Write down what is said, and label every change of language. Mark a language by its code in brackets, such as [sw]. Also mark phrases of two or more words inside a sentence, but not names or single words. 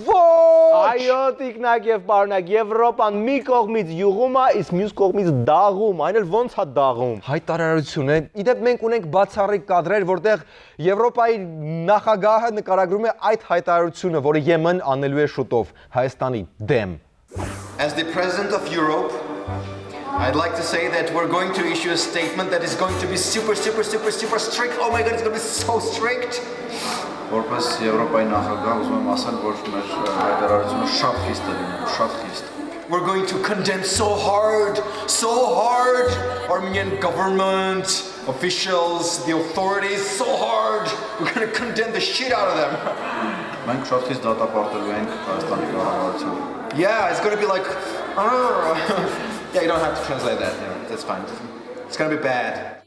[hy] Այո, տիկնակ եւ պարոնակ, Եվրոպան մի կողմից յուղում է, իսկ մյուս կողմից դաղում, այն էլ ոնց է դաղում։ Հայտարարություն է։ Իդեպ մենք ունենք բացառիկ կադրեր, որտեղ Եվրոպայի նախագահը նկարագրում է այդ հայտարարությունը, որը ԵՄ-ն անելու է շուտով Հայաստանի դեմ։ [en] As the president of Europe, I'd like to say that we're going to issue a statement that is going to be super strict. Oh my god, it's going to be so strict. [hy] Որպես Եվրոպայի նախագահ ուզում եմ ասել, որ մեր հայտարարությունը շատ խիստ է լինելու, շատ խիստ։ [en] We're going to condemn so hard, Armenian government, officials, the authorities, so hard. We're going to condemn the shit out of them. [hy] Մենք շատ խիստ դատապարտելու ենք Հայաստանի կառավարությունը։ [en] Yeah, it's going to be like Yeah, you don't have to translate that. Yeah, that's fine. It's going to be bad.